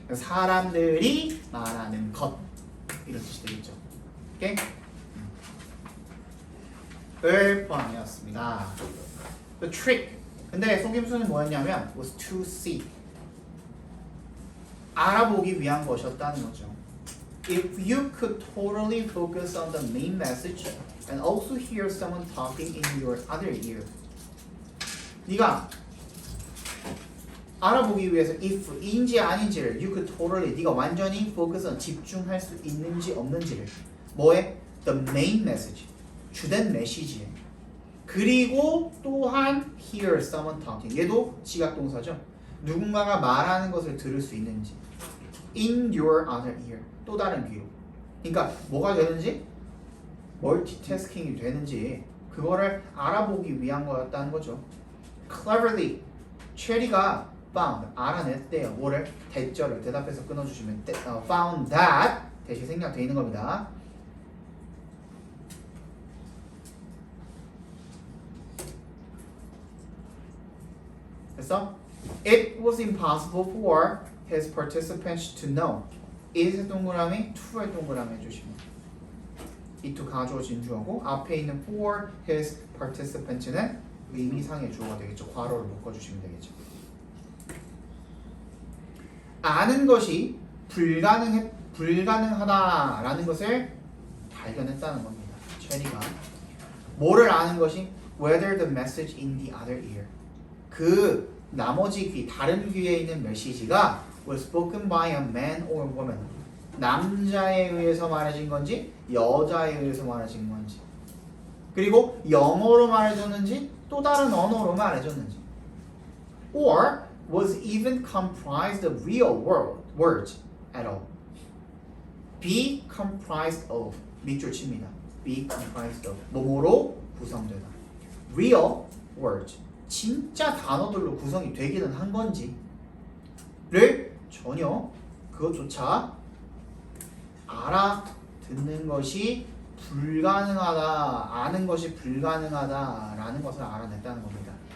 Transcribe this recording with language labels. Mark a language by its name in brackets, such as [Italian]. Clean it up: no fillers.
[Korean] 사람들이 말하는 것 이런 뜻이 되겠죠. 오케이? 을 포함이었습니다. [English] The trick. [Korean] 근데 속임수는 뭐였냐면 [English] was to see. [Korean] 알아보기 위한 것이었다는 거죠. [English] If you could totally focus on the main message and also hear someone talking in your other ear. [Korean] 네가 알아보기 위해서 if인지 아닌지를 [English] you could totally [Korean] 네가 완전히 [English] focus on [Korean] 집중할 수 있는지 없는지를 뭐에? [English] The main message [Korean] 주된 메시지에 그리고 또한 [English] hear someone talking [Korean] 얘도 지각동사죠. 누군가가 말하는 것을 들을 수 있는지 [English] in your other ear [Korean] 또 다른 귀로 그러니까 뭐가 되는지 멀티태스킹이 되는지 그거를 알아보기 위한 거였다는 거죠. cleverly 체리가 found 알아냈대요. 뭐를? 대절을 대답해서 끊어주시면 [English] found that [Korean] 대신 생략되어 있는 겁니다. [English] 그래서 it was impossible for his participants to know. [Korean] it의 동그라미, to의 동그라미 해주시면 이 두 가져오신 주어고 앞에 있는 for his participants는 의미상의 주어가 되겠죠. 괄호를 묶어주시면 되겠죠. 아는 것이 불가능하다라는 것을 발견했다는 겁니다. 체리가 뭐를 아는 것이 [English] whether the message in the other ear [Korean] 그 나머지 귀 다른 귀에 있는 메시지가 [English] was spoken by a man or woman [Korean] 남자에 의해서 말해진 건지 여자에 의해서 말해진 건지 그리고 영어로 말해줬는지 또 다른 언어로 말해줬는지 [English] or was even comprised of real words at all be comprised of [Korean] 밑줄 칩니다. [English] be comprised of [Korean] 뭐뭐로 구성되다 [English] real words [Korean] 진짜 단어들로 구성이 되기는 한 건지를 전혀 그것조차 알아듣는 것이 불가능하다, 아는 것이 불가능하다라는 것을 알아냈다는 겁니다.